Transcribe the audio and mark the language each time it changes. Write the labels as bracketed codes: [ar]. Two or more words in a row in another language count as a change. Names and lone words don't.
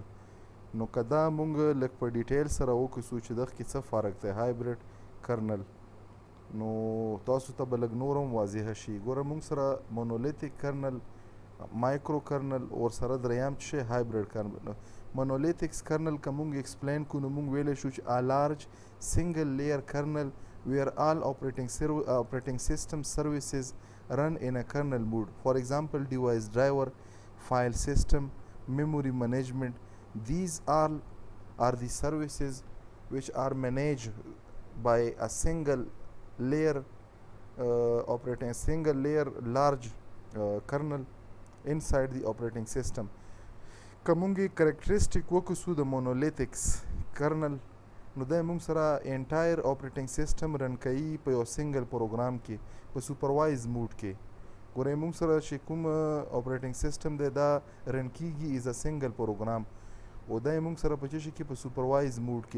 [ps] نو که دا مونږ لږ په ډیټیل سره وکسو چې دغه کې څه فرق دی [en] hybrid kernel, [ps] نو تاسو ته به لږ نور هم واضحه شي. ګوره مونږ سره [en] monolithic kernel, micro kernel, or [ps] سره دریم چې [en] hybrid kernel. monolithics kernel [ps] که مونږ ایکسپلین کړو نو مونږ ویلی شو چې [en] a large single layer kernel where all operating system services run in a kernel mode. For example, device driver, file system, memory management. These all are the services which are managed by a single layer large kernel inside the operating system. [ps] کومږي کریکټریسټیک وکسو د مونولیتکس کرنل نو دا موږ سره [en] entire operating system [ps] رن کوي په یو [en] single program [ps] کې په [en] supervise mode [ps] کې. ګورئ موږ سره چې کوم [en] operating system [ps] دی دا رن کیږي [en] as a single program, [ps] او دا موږ سره په څه شي کې په [en] supervise mode [ps] کې.